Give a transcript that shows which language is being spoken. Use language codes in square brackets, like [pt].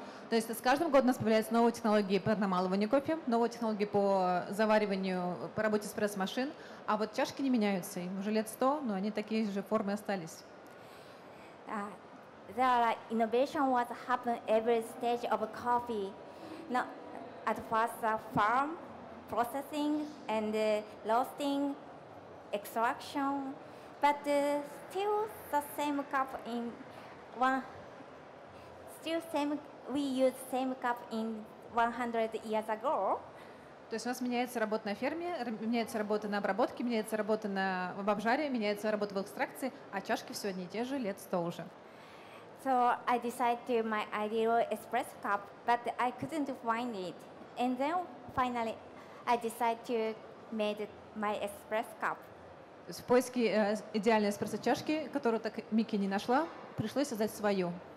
[ru] То есть с каждым годом у нас появляются новые технологии по намалыванию кофе, новые технологии по завариванию, по работе эспрессо-машин, а вот чашки не меняются. Им уже лет 100, но они такие же формы остались. [en] There are innovation was happen every stage of coffee. Now, at first, farm, processing, and roasting, extraction, but still the same cup in one. Still same. We use same cup in 100 years ago. [ru] То есть у нас меняется работа на ферме, меняется работа на обработке, меняется работа в обжаре, меняется работа в экстракции, а чашки все одни и те же, лет 100 уже. [en] So I decided to my ideal espresso cup, but I couldn't find it. And then finally, I decided to make my espresso cup. [ru] То есть в поиске идеальной эспрессо-чашки, которую так Мики не нашла, пришлось создать свою.